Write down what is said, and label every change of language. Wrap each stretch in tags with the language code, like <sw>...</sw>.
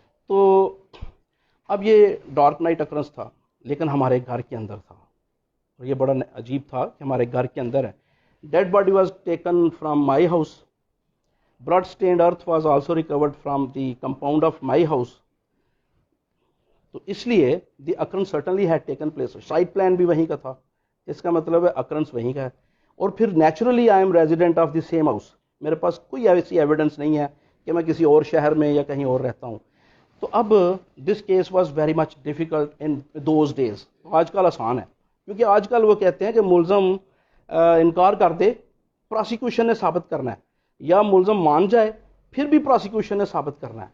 <ur>تو اب یہ ڈارک نائٹ اکرنس تھا، لیکن ہمارے گھر کے اندر تھا، اور یہ بڑا عجیب تھا کہ ہمارے گھر کے اندر ہے.</ur> <en>Dead body was taken from my house. Blood stained earth was also recovered from the compound of my house. تو اس لیے the occurrence certainly had taken place.</en> <ur>Site plan بھی وہیں کا تھا، اس کا مطلب ہے اکرنس وہیں کا ہے.</ur> <en>اور پھر naturally I am resident of the same house.</en> <ur>میرے پاس کوئی ایسی ایویڈنس نہیں ہے کہ میں کسی اور شہر میں یا کہیں اور رہتا ہوں.</ur> <en>تو اب this case was very much difficult in those days.</en> <ur>آج کل آسان ہے، کیونکہ آج کل وہ کہتے ہیں کہ ملزم انکار کر دے، پراسیکیوشن نے ثابت کرنا ہے، یا ملزم مان جائے پھر بھی پراسیکیوشن نے ثابت کرنا ہے.</ur>